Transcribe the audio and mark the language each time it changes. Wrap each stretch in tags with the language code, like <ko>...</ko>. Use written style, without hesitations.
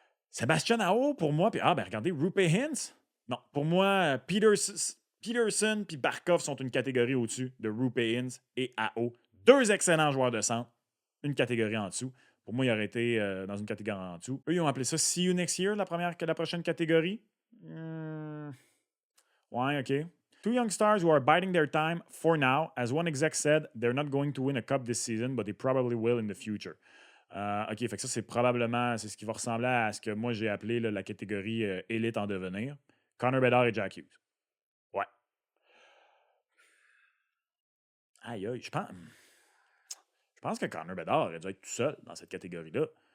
<fr>Sébastien Aho, pour moi, puis regardez, Roope Hintz. Non, pour moi, Peterson puis Barkov sont une catégorie au-dessus de Roope Hintz et Aho. Deux excellents joueurs de centre, une catégorie en dessous. Pour moi, il aurait été dans une catégorie en dessous. Eux, ils ont appelé ça See You Next Year, la prochaine catégorie. Ouais, OK.</fr> <en>Two young stars who are biding their time for now. As one exec said, they're not going to win a cup this season, but they probably will in the future.</en> <fr>OK, fait que ça, c'est probablement c'est ce qui va ressembler à ce que moi, j'ai appelé là, la catégorie élite en devenir. Connor Bedard et Jack Hughes. Ouais. Aïe, je pense que Connor Bedard aurait dû être tout seul dans cette catégorie-là.</fr>